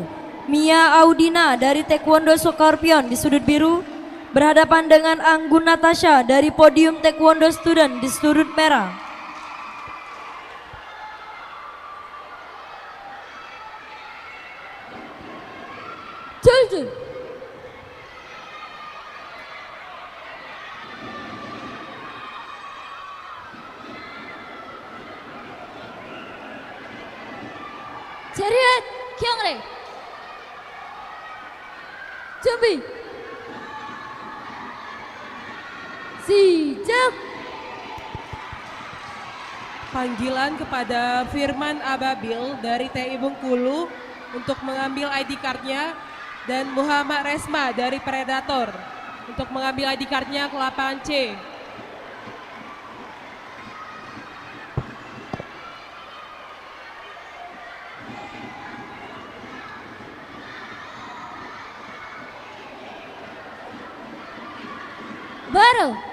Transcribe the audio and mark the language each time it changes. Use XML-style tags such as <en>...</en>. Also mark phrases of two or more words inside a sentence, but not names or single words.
<id>Mia Audina dari Taekwondo Scorpion di sudut biru berhadapan dengan Anggun Natasha dari Podium Taekwondo Student di sudut merah.</id> <ko>졸졸 차렷 경례 준비 시작</ko> <id>Panggilan kepada Firman Ababil dari TI Bengkulu untuk mengambil</id> <en>ID cardnya</en> <id>dan Muhammad Resma dari Predator untuk mengambil</id> <en>ID cardnya</en> <id>ke lapangan C.</id> <ko>바로</ko>